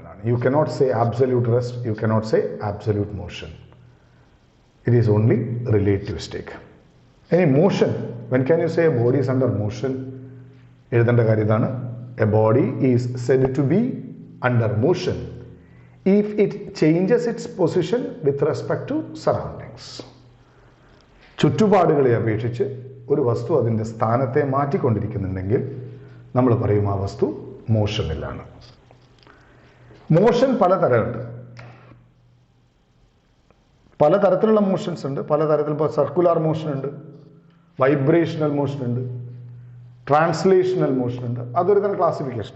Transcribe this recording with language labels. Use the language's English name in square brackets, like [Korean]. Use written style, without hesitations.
[English] You cannot say absolute rest, you cannot say absolute motion. It is only relativistic. ഇനി motion, when can you say a body is under motion? [Malayalam] എഴുതേണ്ട കാര്യം ഇതാണ്. [English] A body is said to be under motion if it changes its position with respect to surroundings. [Malayalam] ചുറ്റുപാടുകളെ അപേക്ഷിച്ച് ഒരു വസ്തു അതിൻ്റെ സ്ഥാനത്തെ മാറ്റിക്കൊണ്ടിരിക്കുന്നുണ്ടെങ്കിൽ നമ്മൾ പറയും ആ വസ്തു മോഷനിലാണ്. മോഷൻ പലതരമുണ്ട്. പലതരത്തിലുള്ള മോഷൻസ് ഉണ്ട്. പലതരത്തിൽ ഇപ്പോൾ സർക്കുലർ മോഷൻ ഉണ്ട്, വൈബ്രേഷണൽ മോഷൻ ഉണ്ട്, ട്രാൻസ്ലേഷണൽ മോഷൻ ഉണ്ട്. അതൊരു തരം ക്ലാസിഫിക്കേഷൻ.